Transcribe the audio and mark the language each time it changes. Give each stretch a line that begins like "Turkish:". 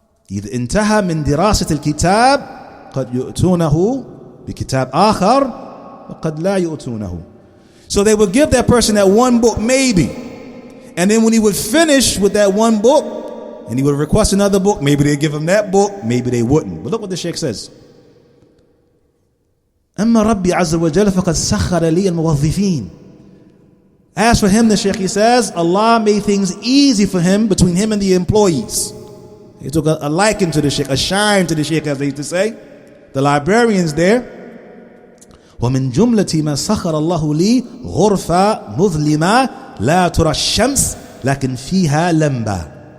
Arabic: إذا انتهى من دراسة الكتاب قد يؤتونه بكتاب آخر وقد لا يؤتونه.
English: So they would give that person that one book, maybe. And then when he would finish with that one book, and he would request another book, maybe they'd give him that book, maybe they wouldn't. But look what the Shaykh says.
Arabic: أما ربي عز وجل فقد سخر لي الموظفين.
English: As for him, the Shaykh, he says, Allah made things easy for him between him and the employees. He took a liking to the Shaykh, a shine to the Shaykh, as they used to say. The librarians there.
Arabic: وَمِن جُمْلَةِ مَا سَخَرَ اللَّهُ لِي غُرْفَةً مُظْلِمَةً لَا تُرَى الشَّمْسِ لَكِنْ فِيهَا لَمْبَةٌ.